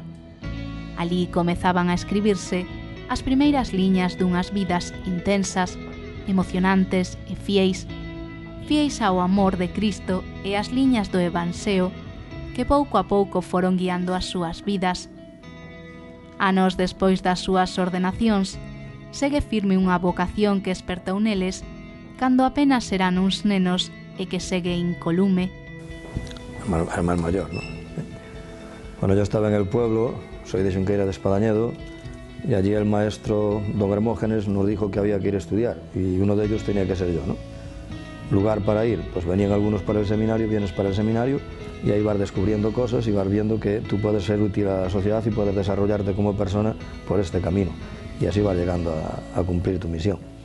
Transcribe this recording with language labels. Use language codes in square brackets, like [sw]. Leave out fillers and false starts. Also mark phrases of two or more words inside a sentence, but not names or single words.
[gl] Alí comezaban a escribirse as primeiras liñas dunhas vidas intensas, emocionantes e fiéis ao amor de Cristo e as liñas do Evanxeo que pouco a pouco foron guiando as súas vidas. Anos despois das súas ordenacións, segue firme unha vocación que espertou neles cando apenas eran uns nenos e que segue incolume. [es] El más mayor, ¿no? Bueno, yo estaba en el pueblo, soy de Xunqueira de Espadañedo, y allí el maestro don Hermógenes nos dijo que había que ir a estudiar, y uno de ellos tenía que ser yo, ¿no? Lugar para ir, pues venían algunos para el seminario, vienes para el seminario, y ahí vas descubriendo cosas y vas viendo que tú puedes ser útil a la sociedad y puedes desarrollarte como persona por este camino, y así vas llegando a cumplir tu misión.